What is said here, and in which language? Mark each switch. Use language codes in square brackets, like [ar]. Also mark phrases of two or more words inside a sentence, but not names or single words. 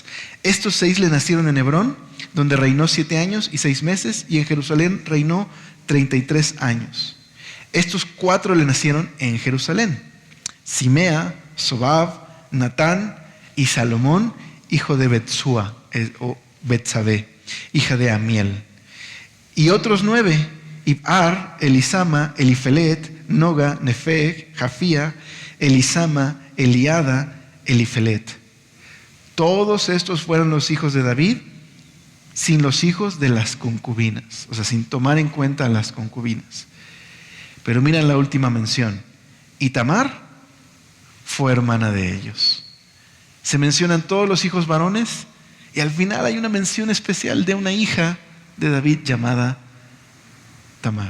[es] Estos 6 le nacieron en Hebrón, donde reinó 7 años y 6 meses, y en Jerusalén reinó 33 años. Estos 4 le nacieron en Jerusalén: Simea, Sobab, Natán y Salomón, hijo de Betsua, o Betsabé, hija de Amiel. Y otros 9, Ibhar, Elisama, Elifelet, Noga, Nefeg, Jafía, Elisama, Eliada, Elifelet. Todos estos fueron los hijos de David, sin los hijos de las concubinas, o sea, sin tomar en cuenta a las concubinas. Pero mira la última mención. Y Tamar fue hermana de ellos. Se mencionan todos los hijos varones y al final hay una mención especial de una hija de David llamada Tamar.